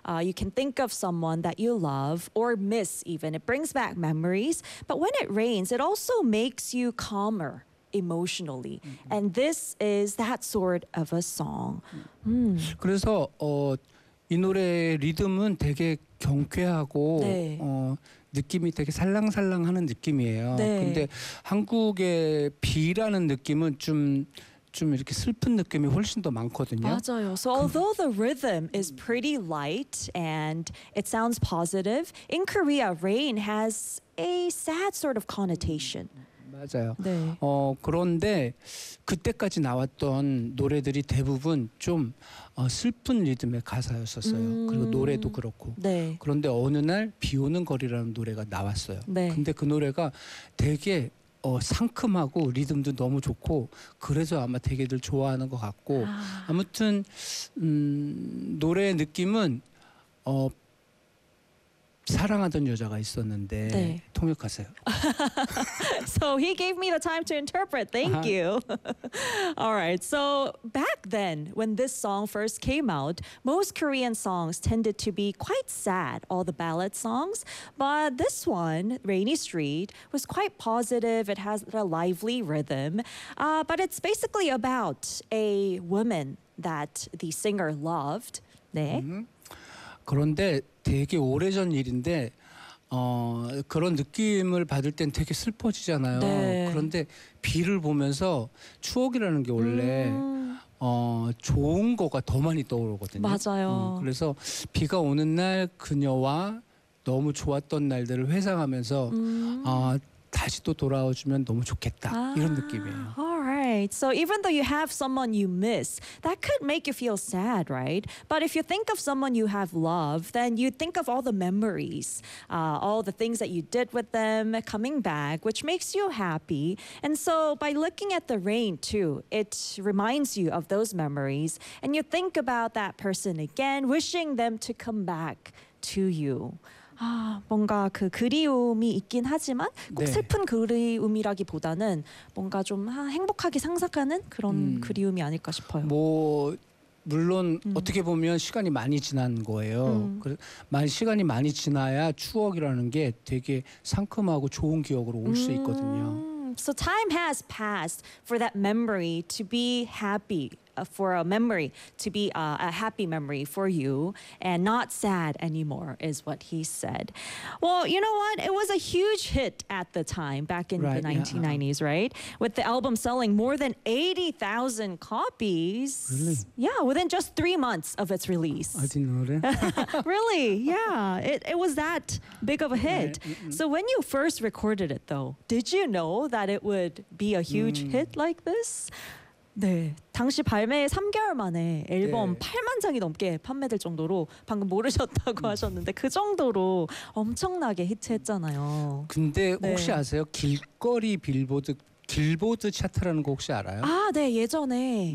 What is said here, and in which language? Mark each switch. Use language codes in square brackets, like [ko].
[en] You can think of someone that you love or miss even. It brings back memories. But when it rains, it also makes you calmer emotionally. Mm-hmm. And this is that sort of a song. Mm. [ko] 그래서 이 노래 리듬은 되게 경쾌하고 느낌이 되게 살랑살랑하는 느낌이에요. 네. 근데 한국의 비라는 느낌은 좀 이렇게 슬픈 느낌이 훨씬 더 많거든요. 맞아요. [en] So although the rhythm is pretty light and it sounds positive, in Korea, rain has a sad sort of connotation. [ko] 맞아요. 네. 그런데 그때까지 나왔던 노래들이 대부분 좀 슬픈 리듬의 가사였었어요. 그리고 노래도 그렇고. 네. 그런데 어느 날 비 오는 거리라는 노래가 나왔어요. 네. 근데 그 노래가 되게 상큼하고 리듬도 너무 좋고 그래서 아마 되게들 좋아하는 것 같고 아무튼 노래의 느낌은 사랑하던 여자가 있었는데 네. 통역하세요. [en] So he gave me the time to interpret. Thank you. All right. So back then, when this song first came out, most Korean songs tended to be quite sad, all the ballad songs. But this one, Rainy Street, was quite positive. It has a lively rhythm. But it's basically about a woman that the singer loved. [ko] 네. Mm-hmm. 그런데 되게 오래전 일인데 그런 느낌을 받을 땐 되게 슬퍼지잖아요. 네. 그런데 비를 보면서 추억이라는 게 원래 좋은 거가 더 많이 떠오르거든요. 맞아요. 그래서 비가 오는 날 그녀와 너무 좋았던 날들을 회상하면서 다시 또 돌아와주면 너무 좋겠다. 이런 느낌이에요. [en] Right. So even though you have someone you miss, that could make you feel sad, right? But if you think of someone you have loved, then you think of all the memories, all the things that you did with them coming back, which makes you happy. And so by looking at the rain too, it reminds you of those memories. And you think about that person again, wishing them to come back to you. [ko] 아, 뭔가 그 그리움이 있긴 하지만 꼭 슬픈 그리움이라기보다는 뭔가 좀 행복하게 상상하는 그런 그리움이 아닐까 싶어요. 뭐 물론 어떻게 보면 시간이 많이 지난 거예요. 시간이 많이 지나야 추억이라는 게 되게 상큼하고 좋은 기억으로 올 수 있거든요. [en] So time has passed for that memory to be happy. For a memory to be a happy memory for you and not sad anymore is what he said. Well, you know what? It was a huge hit at the time back in the 1990s, right? With the album selling more than 80,000 copies. Really? Yeah, within just 3 months of its release. I didn't know that. Really? Yeah, it was that big of a hit. So when you first recorded it though, did you know that it would be a huge hit like this? [ko] 네. 당시 발매 3개월 만에 앨범 8만 장이 넘게 판매될 정도로 방금 모르셨다고 하셨는데 그 정도로 엄청나게 히트했잖아요. 근데 혹시 아세요? 길거리 길보드 차트라는 거 혹시 알아요? 아, 네. 예전에.